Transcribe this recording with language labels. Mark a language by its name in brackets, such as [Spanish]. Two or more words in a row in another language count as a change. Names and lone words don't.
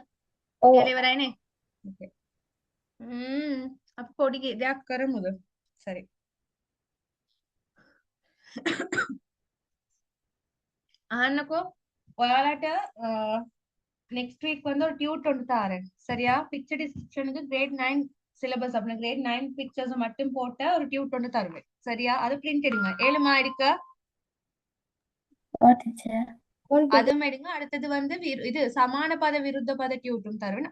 [Sinhala] ඔව්. කියලා ඉවරයිනේ. Okay. අපි පොඩි දෙයක් කරමුද? சரி. අහන්නකෝ. [Tamil] ඔයාලට [English] next week [Tamil] வந்து ஒரு டியூட் ஒன்று தாரேன். சரியா? [English] picture description grade 9 syllabus [Tamil] அப்படின்னா [English] grade 9 pictures [Tamil] மட்டும் போட்ட ஒரு டியூட் ஒன்று தருவேன். சரியா? அது பிரிண்ட் எடுங்க. 7 எடுக்க. ஓ டீச்சர். அதுவும் எடுங்க. அடுத்தது வந்து இது [Sinhala] සමාන පද විරුද්ධ පද [Tamil] டியூட்டும் தருவேன்.